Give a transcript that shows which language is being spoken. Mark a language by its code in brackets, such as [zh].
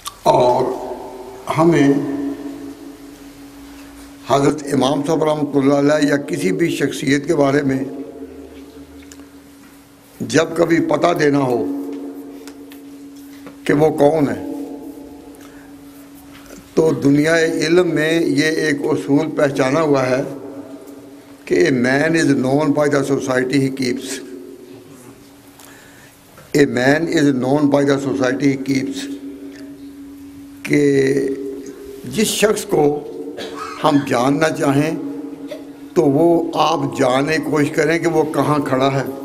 [ur] اور ہمیں حضرت امام صاحب رحمۃ اللہ علیہ یا کسی بھی شخصیت کے بارے میں جب کبھی پتہ دینا ہو کہ وہ کون ہے، تو دنیا علم میں یہ ایک اصول پہچانا ہوا ہے کہ [en] a man is known by the society he keeps. A man is known by the society he keeps. [ur] کہ جس شخص کو ہم جاننا چاہیں تو وہ آپ جاننے کی کوشش کریں کہ وہ کہاں کھڑا ہے،